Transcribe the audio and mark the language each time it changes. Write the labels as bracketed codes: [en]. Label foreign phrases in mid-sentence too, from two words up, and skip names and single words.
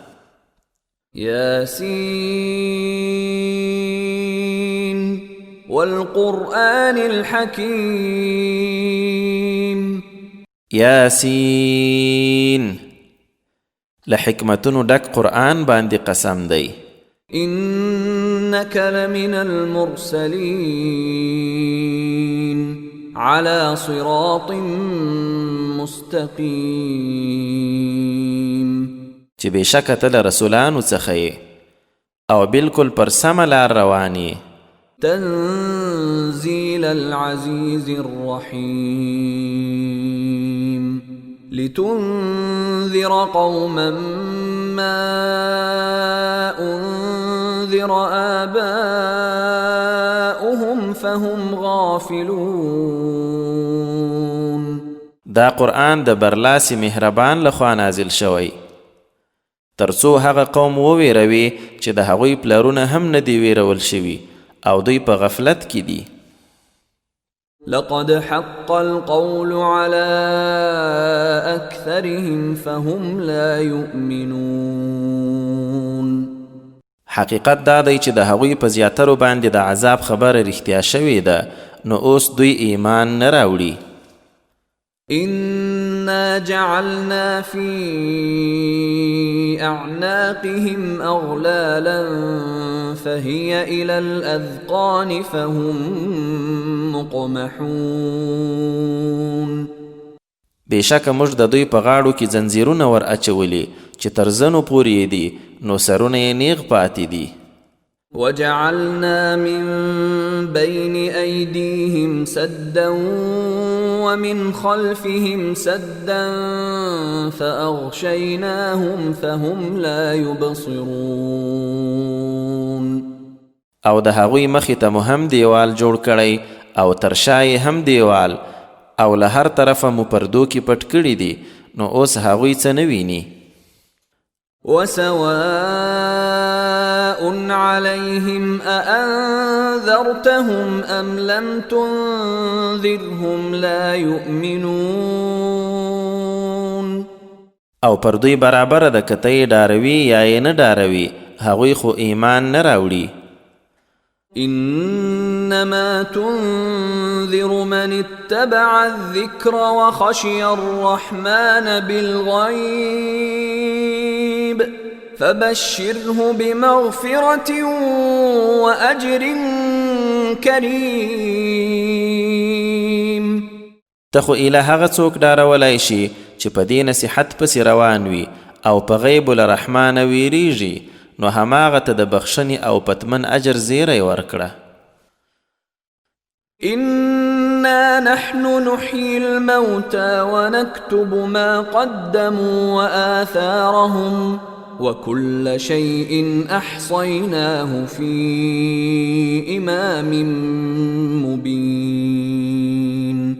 [ar] یاسین والقرآن الحکیم. [ps] یاسین لحکمتونو ډک قرآن باندې قسم دی. [ar] إنك لمن المرسلين على صراط مستقيم. [ps] چې بېشکه ته له رسولانو څخه یې او بالکل پر سمه لار روان یې. [ar] تنزيل العزيز الرحيم لتنذر قوما ما أنذر آباؤهم فهم غافلون. [ps] دا قرآن د برلاسي مهربان لخوا نازل شوی ترڅو هغه قوم وویروي چې د هغوی پلرونه هم نه دي ویرول شوي او دوی په غفلت کې دي. [ar] لقد حق القول على أكثرهم فهم لا يؤمنون. [ps] حقیقت دا دی چې د هغوی په زیاترو باندې د عذاب خبره رښتیا شوې ده، نو اوس دوی ایمان نه راوړي. [ar] إنا جعلنا في أعناقهم أغلالا فهي إلى الأذقان فهم مقمحون. [ps] بېشکه موږ د دوی په غاړو کې زنځیرونه ور اچولي چې تر زنو پورې دي، نو سرونه یې نیغ پاتې دي. [ar] وجعلنا من بين أيديهم سدا ومن خلفهم سدا فأغشيناهم فهم لا يبصرون. [ps] او د هغوی مخې ته مو هم دیوال جوړ کړی او تر شا یې هم دیوال، او له هر طرفه مو پردو کې پټ کړي دي، نو اوس هغوی څه نه ویني. [ar] وسواء عليهم أأنذرتهم أم لم تنذرهم لا يؤمنون. [ps] او پر دوی برابر ده که ته یې ډاروي یا یې نه ډاروي، هغوی خو ایمان نه راوړي. [ar] إنما تنذر من اتبع الذكر وخشي الرحمن بالغيب فبشره بمغفرة وأجر كريم. [ps] ته خو ایله هغه څوک ډارولای شي چې په دې نصیحت پسې روان وي او په غیب له رحمانه ویریږي، نو هماغه ته د بخښنې او پتمن اجر زیری ورکړه. [ar] إن إنا نحن نحيي الموتى ونكتب ما قدموا وآثارهم وكل شيء أحصيناه في إمام مبين.